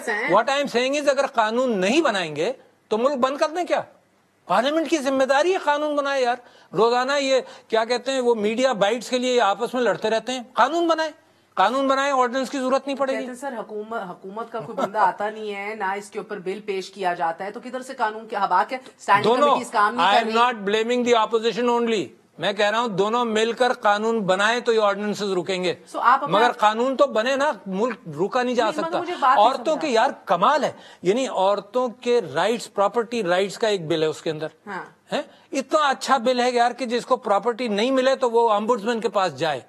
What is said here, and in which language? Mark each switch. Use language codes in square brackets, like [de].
[en] What I am saying is [ur] اگر قانون نہیں بنائیں گے تو ملک بند کر دیں کیا؟ پارلیمنٹ کی ذمہ داری ہے قانون بنائے یار. روزانہ یہ کیا کہتے ہیں وہ میڈیا بائٹس کے لیے آپس میں لڑتے رہتے ہیں. قانون بنائے, آرڈیننس کی ضرورت نہیں پڑے گی. سر حکومت کا کوئی بندہ آتا نہیں ہے, نہ اس کے اوپر بل پیش کیا جاتا ہے, تو کدھر سے قانون کے حباک ہے؟ دونوں. [en] I am not blaming the opposition only. [ur] میں کہہ رہا ہوں دونوں مل کر قانون بنائے تو یہ آرڈیننسز رکیں گے, مگر قانون تو بنے نا, ملک روکا نہیں جا سکتا. عورتوں کے یار کمال ہے, یعنی عورتوں کے رائٹس, پراپرٹی رائٹس کا ایک بل ہے اس کے اندر, اتنا اچھا بل ہے یار کہ جس کو پراپرٹی نہیں ملے تو وہ امبڈسمین کے پاس جائے.